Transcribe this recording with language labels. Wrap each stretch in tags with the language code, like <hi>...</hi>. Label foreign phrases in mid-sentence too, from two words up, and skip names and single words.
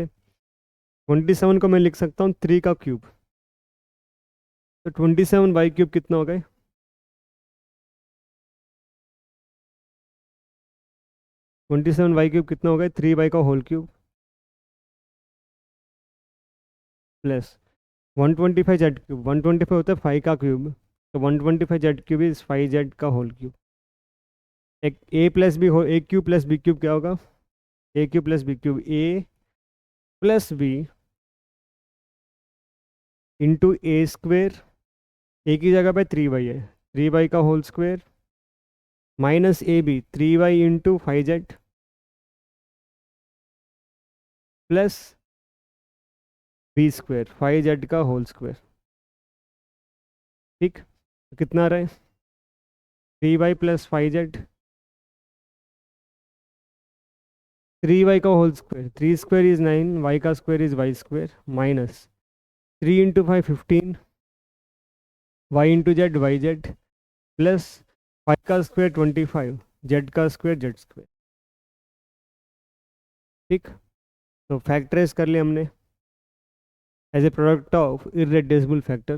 <hi>27 को मैं लिख सकता हूँ 3 का क्यूब, तो 27y³ कितना हो गए, 27y³ कितना हो गए, 3y का</hi> <en>whole cube plus</en> <hi>125z³। 125 होता है 5 का क्यूब, तो 125z³ इज 5z का</hi> <en>whole cube.</en> <hi>एक a³ + b³ क्या होगा, a³ + b³ a + b इंटू a², a की जगह पे 3y है, 3y का</hi> <en>whole square minus</en> <hi>ab 3y इंटू 5z प्लस b², 5z का</hi> <en>whole square.</en> <hi>ठीक, तो कितना रहे, 3y + 5z, 3y का</hi> <en>whole square,</en> <hi>3² इज 9, y का स्क्वेयर इज y² माइनस 3 इंटू 5 15, y इंटू जेड yz प्लस 5 का स्क्वेयर 25, z का स्क्वेयर z²। ठीक, तो फैक्टराइज कर लिया हमने</hi> <en>as a product of irreducible factors.</en>